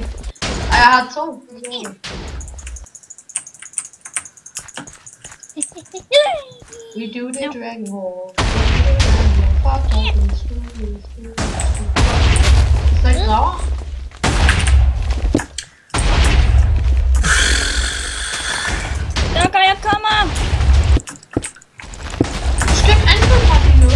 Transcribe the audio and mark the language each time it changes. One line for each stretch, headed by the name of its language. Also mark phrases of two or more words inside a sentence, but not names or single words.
Danish: Ej, jeg har 2.
English: We do the dragon hall.
Danish: Så ikke graver? Dukker, jeg kommer. Du skal ikke angribe mig lige nu.